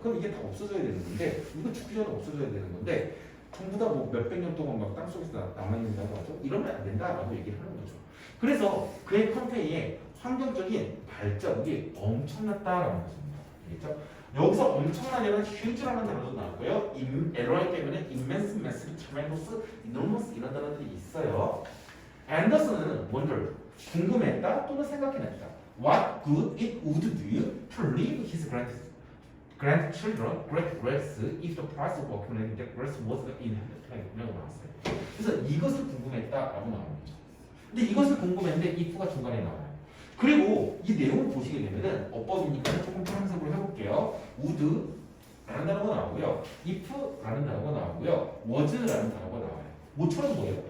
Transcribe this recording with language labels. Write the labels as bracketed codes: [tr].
[ko] 그럼 이게 다 없어져야 되는 건데 이거 죽기 전에 없어져야 되는 건데 전부 다 뭐 몇백 년 동안 막 땅속에서 남아있는다고 하죠. 이러면 안 된다라고 얘기를 하는 거죠. 그래서 그의 컨테이에 환경적인 발자국이 엄청났다라는 것입니다. 알겠죠? 여기서 엄청나냐는 huge라는 단어도 나왔고요. LOI 때문에 immense, massive, tremendous, enormous 이런 단어들이 있어요. 앤더슨은 wondered, 궁금했다 또는 생각해냈다. [en] What good it would do to leave his grandchildren great wealth if the price of accumulating wealth was inherently [ko] 나왔어요. 그래서 이것을 궁금했다라고 나오는 거죠. 근데 이것을 궁금했는데 if가 중간에 나와요. 그리고 이 내용을 보시게 되면은 어법이니까 조금 파란색으로 해볼게요. would라는 단어가 나오고요, if라는 단어가 나오고요, was라는 단어가 나와요. 뭐처럼 뭐예요?